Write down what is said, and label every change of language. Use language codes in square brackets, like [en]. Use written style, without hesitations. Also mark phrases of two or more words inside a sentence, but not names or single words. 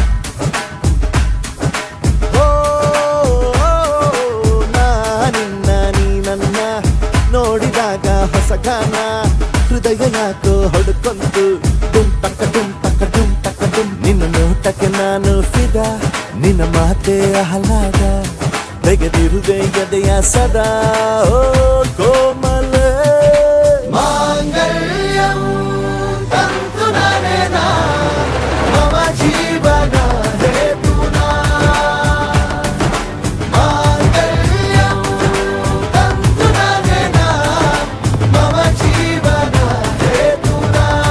[kn] ನಿನ್ನ ನೀ ನನ್ನ ನೋಡಿದಾಗ ಹೊಸಗಾನ ಹೃದಯ ಯಾಕೋ ಹೊಡ್ಕೊಂತು ದುಮ್ ತಕ ದುಮ್ ತಕ ದುಮ್ ತಕ ದುಮ್ ನಿನ್ನ ನೋಟಕ್ಕೆ ನಾನು ಫಿದಾ ನಿನ್ನ ಮಾತೆ ಆಹ್ಲಾದ ತೆಗೆದಿರುವೆ ಎದೆಯ ಸದಾ ಓ ಕೋಮಲ [sa] ಮಾಂಗಲ್ಯಂ ತಂತು ನರೇನಾ ಮಮ ಜೀವನ ಹೇತುನಾ ಮಾಂಗಲ್ಯಂ ತಂತು ನರೇನಾ ಮಮ ಜೀವನ ಹೇತುನಾ